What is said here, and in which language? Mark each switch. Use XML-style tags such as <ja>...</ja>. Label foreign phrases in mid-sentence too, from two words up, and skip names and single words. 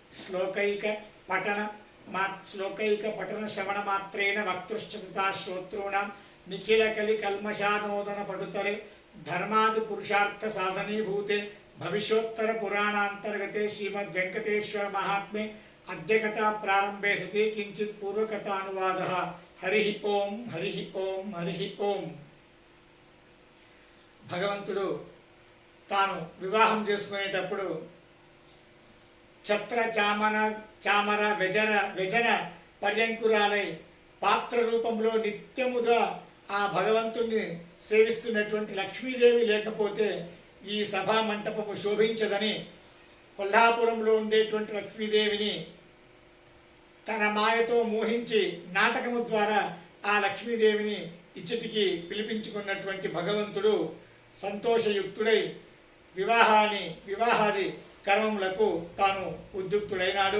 <sa>श्लोकैकपठनश्रवणमात्रेण वक्तुश्च तथा श्रोतॄणां निखिलकलिकल्मषानोदनपटुतरे धर्मादिपुरुषार्थसाधनीभूते भविष्योत्तर पुराणान्तर्गते श्रीमद् वेंकटेश्वर महात्म्ये अद्य कथा प्रारंभे सति किंचित् पूर्वकथानुवादः। हरिः ओम हरिः ओम हरिः ओम।</sa> <te>భగవంతుడు తాను వివాహం చేసుకునేటప్పుడు ఛత్ర చామర వెజన పర్యంకురాలై పాత్ర రూపంలో నిత్యముగా ఆ భగవంతుణ్ణి సేవిస్తున్నటువంటి లక్ష్మీదేవి లేకపోతే ఈ సభా మంటపము శోభించదని కొల్హాపురంలో ఉండేటువంటి లక్ష్మీదేవిని తన మాయతో మోహించి నాటకము ద్వారా ఆ లక్ష్మీదేవిని ఇచ్చటికి పిలిపించుకున్నటువంటి భగవంతుడు సంతోషయుక్తుడై వివాహాది కర్మములకు తాను ఉద్యుక్తుడైనాడు.</te>